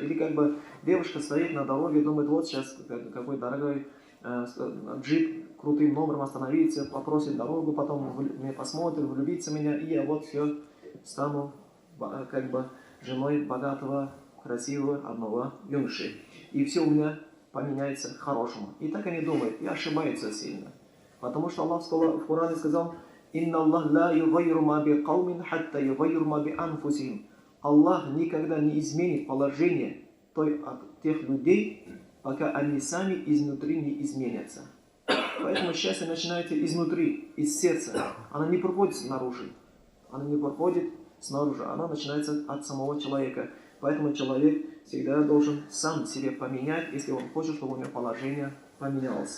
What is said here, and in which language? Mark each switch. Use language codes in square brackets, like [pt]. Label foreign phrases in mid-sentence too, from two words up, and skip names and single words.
[ru] Или как бы девушка стоит на дороге, думает, вот сейчас какой дорогой джип крутым номером остановится, попросит дорогу, потом мне посмотрит, влюбится в меня, и я вот все стану как бы женой богатого, красивого одного юноши. И все у меня поменяется к хорошему. И так они думают, и ошибаются сильно. Потому что Аллах в Коране сказал, [ar] «إن الله لا يغير ما ب قوم حتى يغيروا ما ب أنفسهم». [ru] Аллах никогда не изменит положение тех людей, пока они сами изнутри не изменятся. Поэтому счастье начинается изнутри, из сердца. Оно не проходит снаружи. Оно не проходит снаружи. Оно начинается от самого человека. Поэтому человек всегда должен сам себе поменять, если он хочет, чтобы у него положение поменялось.